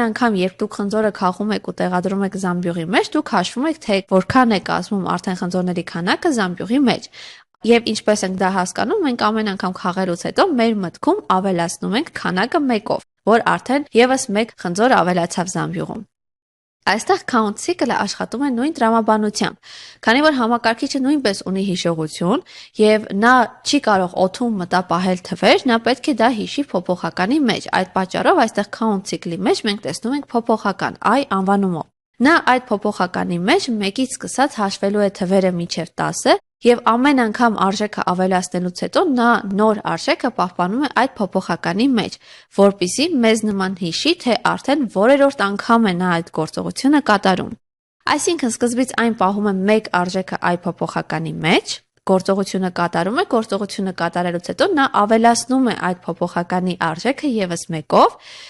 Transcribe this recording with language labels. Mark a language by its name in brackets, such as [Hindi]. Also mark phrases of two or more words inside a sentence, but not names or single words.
[Armenian] անգամ, երբ դուք խնձորը քաղում եք ու տեղադրում եք զամբյուղի մեջ, դուք հաշվում եք, թե որքան է կազմում արդեն խնձորների քանակը զամբյուղի մեջ։ Եվ ինչպես ենք դա հասկանում, մենք ամեն անգամ քաղելուց հետո մեր մտքում ավելացնում ենք քանակը 1-ով, որ արդեն եւս 1 խնձոր ավելացավ զամբյուղում։ Այստեղ [English] count cycle- [Armenian] ը աշխատում է նույն տրամաբանությամբ, քանի որ համակարգիչը նույնպես ունի հիշողություն եւ նա չի կարող օդում մտապահել թվեր, նա պետք է դա հիշի փոփոխականի մեջ։ Այդ պատճառով այստեղ [English] count cycle- [Armenian] ի մեջ մենք տեսնում ենք փոփոխական I անվանումով։ Նա այդ փոփոխականի մեջ 1-ից սկսած հաշվելու է թվերը մինչև 10-ը եւ ամեն անգամ արժեքը ավելացնելուց հետո նա նոր արժեքը պահպանում է այդ փոփոխականի մեջ, որpիսի մեզ նման հիշի, թե արդեն որերորդ անգամ է նա այդ գործողությունը կատարում։ Այսինքն սկզբից այն պահում է 1 արժեքը այդ փոփոխականի մեջ, գործողությունը կատարում է, գործողությունը կատարելուց հետո նա ավելացնում է այդ փոփոխականի արժեքը եւս 1-ով